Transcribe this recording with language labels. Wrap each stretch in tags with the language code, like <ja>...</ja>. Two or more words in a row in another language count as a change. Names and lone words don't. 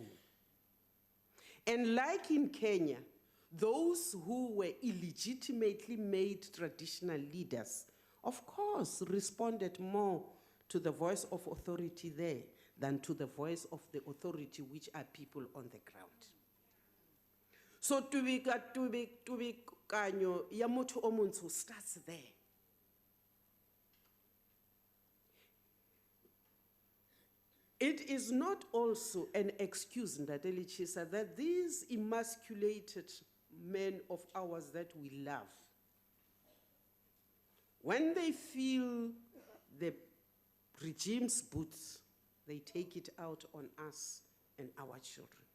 <en>And like in Kenya, those who were illegitimately made traditional leaders, of course, responded more to the voice of authority there than to the voice of the authority, which are people on the ground.</en> <tn>So tubikanyo ya motho o montsho</tn> <en>starts there. It is not also an excuse, Ndadeli Chisa, that these emasculated men of ours that we love, when they feel the regime's boots, they take it out on us and our children.</en>